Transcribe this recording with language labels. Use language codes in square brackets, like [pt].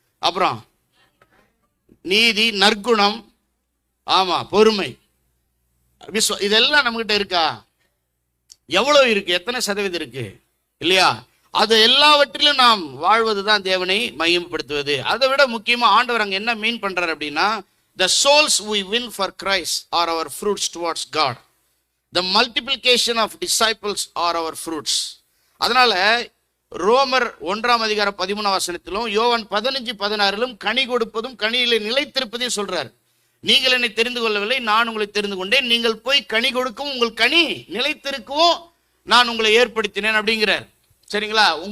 [ta] அப்புறம் நீதி, நற்குணம், ஆமா, பொறுமை, இதெல்லாம் நம்மகிட்ட இருக்கா? எவ்வளவு இருக்கு? எத்தனை சதவீதம் இருக்கு? இல்லையா? அது எல்லாவற்றிலும் நாம் வாழ்வதுதான் தேவனை மையப்படுத்துவது. அதை விட முக்கியமா ஆண்டவர் அங்க என்ன மீன் பண்றாரு அப்படின்னா, [en] the souls we win for Christ are our fruits towards God. The multiplication of disciples are our fruits. [ta] அதனால ரோமர் 1:13 யோவான் 15:16 கனி கொடுப்பதும் கனியிலே நிலைத்திருப்பதையும் சொல்றார். நீங்கள் என்னை தெரிந்து கொள்ளவில்லை, நான் உங்களை தெரிந்து கொண்டேன். நீங்கள் போய் கனி கொடுக்கவும் உங்கள் கனி நிலைத்திருக்கவும் நான் உங்களை ஏற்படுத்தினேன் அப்படிங்கிறார். சரிங்களா?